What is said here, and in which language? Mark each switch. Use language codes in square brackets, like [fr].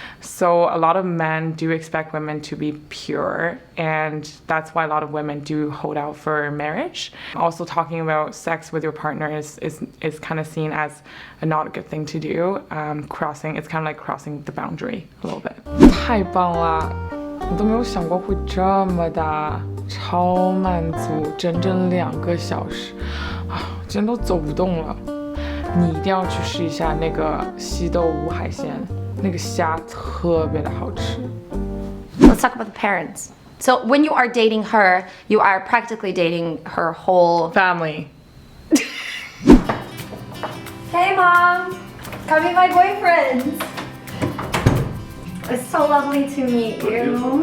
[zh] So a lot of men do expect women to be pure, and that's why a lot of women do hold out for marriage. Also, talking about sex with your partner is kind of seen as not a good thing to do. It's kind of like crossing the boundary a little bit. 太棒了，我都没有想过会这么大，超满足，整整2个小时，今天都走不动了。你一定要去试一下那个西豆无海鲜，那个虾特别的好吃。 [en] Let's talk about the parents. So when you are dating her, you are practically dating her whole family. Hey mom, come meet my boyfriend. It's so lovely to meet you.